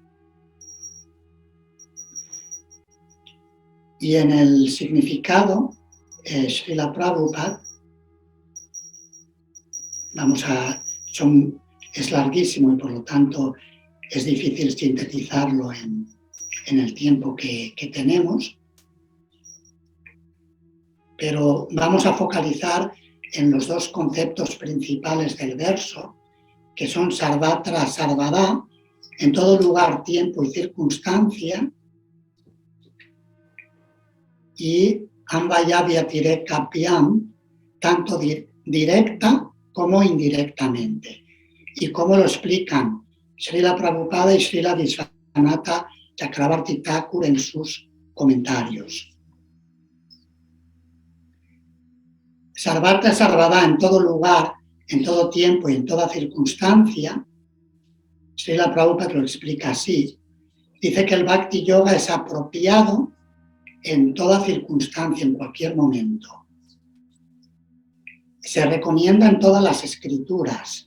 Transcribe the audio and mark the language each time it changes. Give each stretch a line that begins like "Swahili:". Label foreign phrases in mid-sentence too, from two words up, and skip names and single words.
Spanish: Y en el significado, Srila Prabhupada, es larguísimo y por lo tanto es difícil sintetizarlo en el tiempo que tenemos, pero vamos a focalizar en los dos conceptos principales del verso, que son
Sanskrit: sarvatra sarvada,
Spanish: en todo lugar, tiempo y circunstancia, y
Sanskrit: ambaya tire kapyam,
Spanish: tanto directa como indirectamente. ¿Y cómo lo explican Srila Prabhupada y Srila Vishwanatha Chakravarti Thakur en sus comentarios?
Sanskrit: Sarvatra sarvada,
Spanish: en todo lugar, en todo tiempo y en toda circunstancia, Srila Prabhupada lo explica así. Dice que el Bhakti Yoga es apropiado en toda circunstancia, en cualquier momento. Se recomienda en todas las escrituras.